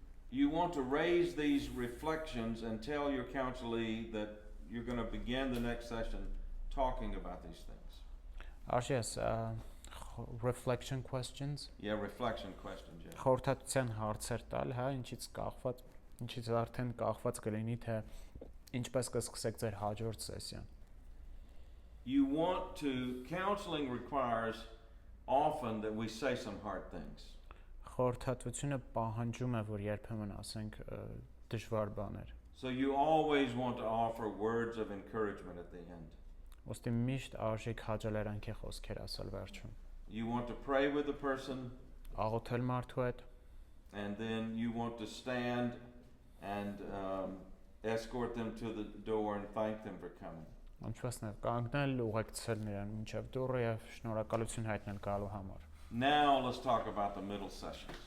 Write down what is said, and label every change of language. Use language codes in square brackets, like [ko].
[en] You want to raise these reflections and tell your counselee that you're going to begin the next session talking about these things. Yes, reflection questions. Yeah, reflection questions. Yeah. [hy] Խորհրդատվության հարցեր տալ, հա, ինչից արդեն կախված կլինի, թե ինչպես կսկսեք ձեր հաջորդ սեսիան։ [en] you want to, counseling requires often that we say some hard things. [hy] Խորհրդատվությունը պահանջում է, որ երբեմն ասենք դժվար բաներ։ [en] So you always want to offer words of encouragement at the end. [hy] Ոստի միշտ արժի քաջալերանքի խոսքեր ասել վերջում։ [en] You want to pray with the person, [hy] Աղոթել մարդու հետ, [en] and then you want to stand and escort them to the door and thank them for coming. [hy] ինչպես նաև կանգնել, ուղեկցել նրան մինչև դուռը եւ շնորհակալություն հայտնել գալու համար։ [en] Now let's talk about the middle sessions.